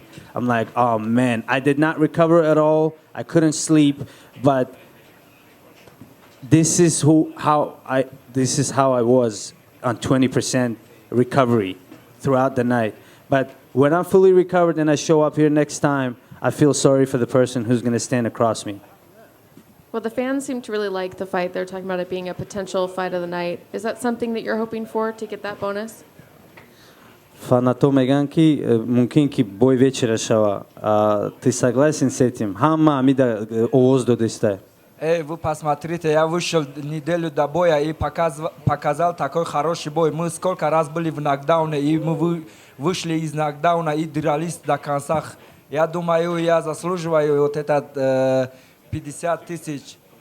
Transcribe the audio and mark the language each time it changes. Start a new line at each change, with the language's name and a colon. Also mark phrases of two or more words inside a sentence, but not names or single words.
English: I'm like, oh man, I did not recover at all. I couldn't sleep, but this is how I was on 20% recovery throughout the night. But when I'm fully recovered and I show up here next time, I feel sorry for the person who's going to stand across me. Well, the fans seem to really like the fight. They're talking about it being a potential fight of the night. Is that something that you're hoping for to get that bonus?
Tajik: Фанато меган ки мумкин ки
Russian: бой вечера
Tajik: шава.
Russian: Ты согласен с этим?
Tajik: Ҳама амида овоз додестай.
Russian: Вы посмотрите, я вышел неделю до боя и показал такой хороший бой. Мы сколько раз были в нокдауне, и мы вышли из нокдауна и дрались до конца. Я думаю, я заслуживаю вот этот 50 тысяч.